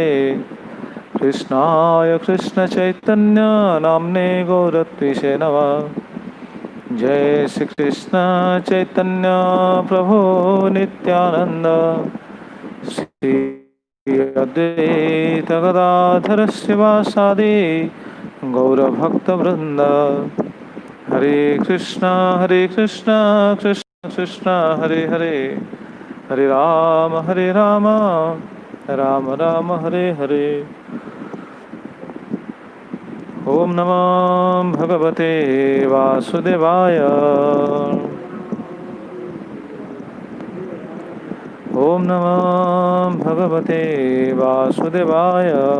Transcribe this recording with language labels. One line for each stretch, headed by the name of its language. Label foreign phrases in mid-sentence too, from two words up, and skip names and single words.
Sanskrit: कृष्णाय कृष्णचैतन्य नाम्ने गौरत्विषे नमः जय श्री कृष्ण चैतन्य प्रभु नित्यानंद श्री अद्वैत गदाधर शिवासादि गौरभक्तवृंद हरे कृष्ण कृष्ण कृष्ण हरे हरे हरे राम राम राम हरे हरे ओम नमो भगवते वासुदेवाय ओम नमो भगवते वासुदेवाय